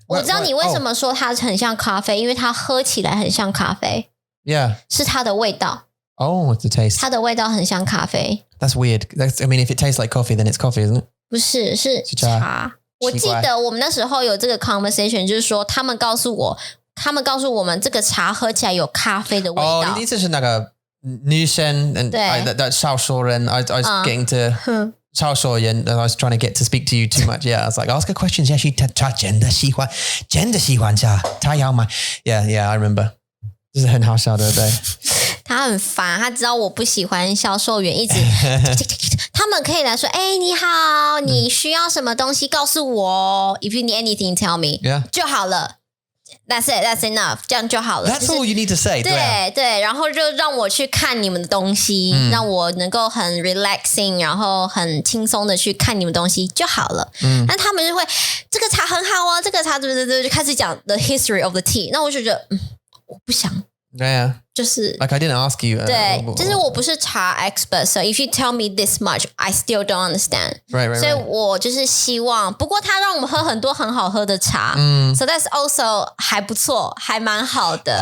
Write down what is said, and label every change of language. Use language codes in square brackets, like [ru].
[zh] 我知道你为什么说它很像咖啡，因为它喝起来很像咖啡。 [en] Yeah. [zh] 是它的味道。 [en] Oh, what's the taste? [zh] 它的味道很像咖啡。 [en] That's weird. I mean, if it tastes like coffee, then it's coffee, isn't it? [zh] 不是，是茶。我记得我们那时候有这个 conversation， 就是说他们告诉我们这个茶喝起来有咖啡的味道。哦，你这是那个女生 and 少数人 I was getting to 少数人 [en] and I was trying to get to speak to you too much. Yeah, I was like, ask her questions. [zh] Yeah, 她真的喜欢茶，她要买。 Yeah, [en] I remember. [zh] 就是很好笑的，对。他很烦，他知道我不喜欢销售员一直他们可以来说你好，你需要什么东西告诉我 [en] If you need anything tell me [zh] 就好了。 [en] That's it, that's enough， [zh] 这样就好了。 [en] That's all you need to say. [zh] 对，然后就让我去看你们的东西，让我能够很 relaxing， 然后很轻松的去看你们东西就好了。但他们就会这个茶很好哦，这个茶对，就开始讲 [en] the history of the tea。 [zh] 那我就觉得我不想。 [en] Yeah. [zh] 就是 [en] Like I didn't ask you. 对，就是我不是茶 expert, so if you tell me this much, I still don't understand. Right. [zh] 所以我就是希望，不过他让我们喝很多很好喝的茶， [en] so that's also [zh] 还不错，还蛮好的。